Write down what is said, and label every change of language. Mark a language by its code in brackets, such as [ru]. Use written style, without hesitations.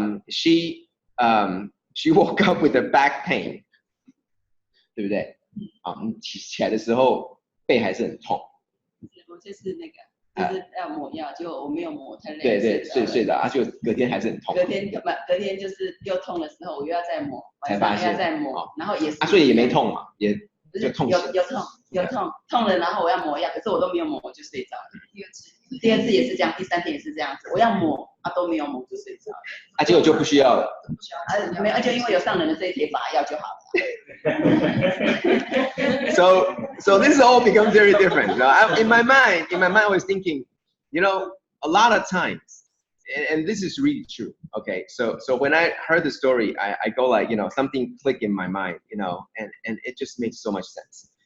[en] She woke up with a back pain， [zh] 对不对？起来的时候背还是很痛。我就是那个，就是要抹药，结果我没有抹，太累。对，睡着，就隔天还是很痛。隔天就是又痛的时候，我又要再抹，晚上要再抹，然后也是。所以也没痛嘛，也就痛。有痛了，然后我要抹药，可是我都没有抹，我就睡着了。第二次也是这样，第三天也是这样子，我要抹都没有抹就睡着了。结果就不需要了。没有，而且因为有上人的这一帖法药就好了。 [en] So this all becomes very different. You know, in my mind, I was thinking, you know, a lot of times, and this is really true. Okay, so when I heard the story, I go like, you know, something clicked in my mind, you know, and it just makes so much sense.